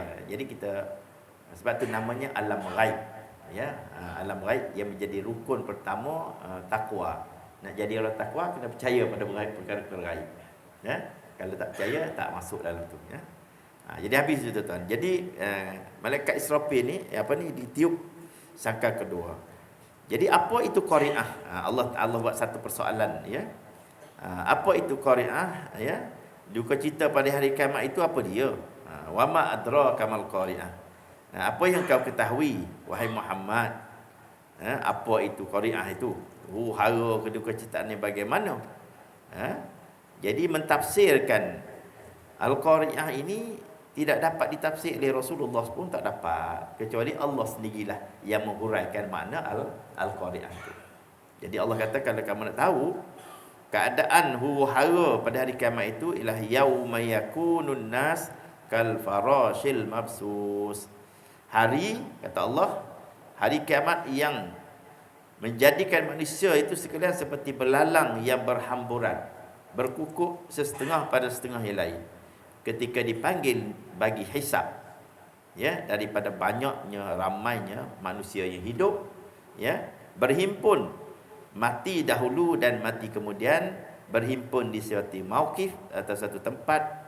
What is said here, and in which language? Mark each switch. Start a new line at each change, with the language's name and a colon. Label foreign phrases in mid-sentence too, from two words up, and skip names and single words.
Malay: Jadi kita, sebab tu namanya alam ghaib, ya. Alam ghaib yang menjadi rukun pertama takwa. Nak jadi orang takwa kena percaya pada perkara-perkara ghaib, ya. Kalau tak percaya tak masuk dalam tu, ya. Jadi habis tu, tuan-tuan. Jadi malaikat Israfil ni ditiup sangka kedua. Jadi apa itu qari'ah? Allah buat satu persoalan, ya. Apa itu qari'ah, ya? Duka cita pada hari kiamat itu apa dia?
Arabic: وما أدراك ما القارعة.
Malay: Apa yang kau ketahui wahai Muhammad? Apa itu qari'ah itu? Hara keduka citaan ni bagaimana? Jadi mentafsirkan al-qari'ah ini tidak dapat ditafsir oleh Rasulullah pun, tak dapat, kecuali Allah sendirilah yang menghuraikan makna al-qari'ah itu. Jadi Allah kata, kalau kamu nak tahu keadaan huru-hara pada hari kiamat itu, ialah
Arabic: يوم يكون الناس كالفراش المبثوث.
Malay: Hari, kata Allah, hari kiamat yang menjadikan manusia itu sekalian seperti belalang yang berhamburan, berkukuk sesetengah pada setengah yang lain, ketika dipanggil bagi hisab, ya, daripada banyaknya, ramainya manusia yang hidup, ya, berhimpun, mati dahulu dan mati kemudian, berhimpun di suatu mauqif atau satu tempat,